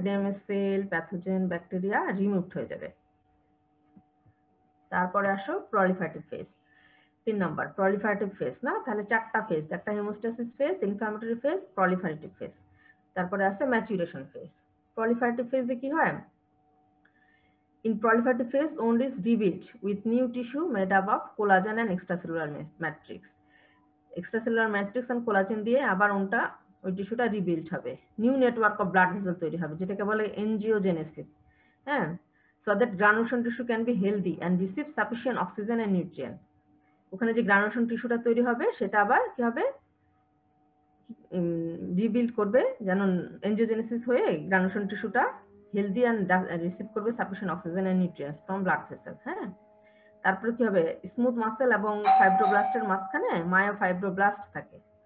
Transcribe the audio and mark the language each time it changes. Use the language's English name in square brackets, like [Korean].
[Bangla] Damage sell, pathogen, bacteria removed হয়ে যাবে। তারপরে আসো proliferative phase. 3 number proliferative phase, না? তাহলে 4টা ফেজ, একটা হেমোস্টাসিস phase, inflammatory phase, proliferative phase. তারপরে আছে ম্যাচুরেশন ফেজ। প্রলিফারেটিভ ফেজে কি হয়? [English] In proliferative phase, wound is rebuilt with new tissue made up of collagen and extracellular matrix. Extracellular matrix and collagen [Bangla] দিয়ে আবার ওনটা ওই টিস্যুটা রিবিল্ড হবে। [English] new network of blood vessel [Bangla] তৈরি হবে, যেটাকে বলে এনজিওজেনেসিস, হ্যাঁ। [English] So that granulation tissue can be healthy and receive sufficient oxygen and nutrient. [Bangla] ওখানে যে গ্রানুলেশন টিস্যুটা তৈরি হবে সেটা আবার কি হবে? রিবিল্ড করবে, যেন এনজিওজেনেসিস হয়ে গ্রানুলেশন টিস্যুটা হেলদি অ্যান্ড রিসিভ করবে [English] sufficient oxygen and nutrients from blood vessels, [Bangla] হ্যাঁ। তারপরে কি হবে? স্মুথ মাসেল এবং ফাইব্রোব্লাস্টের মাঝখানে মায়োফাইব্রোব্লাস্ট থাকে।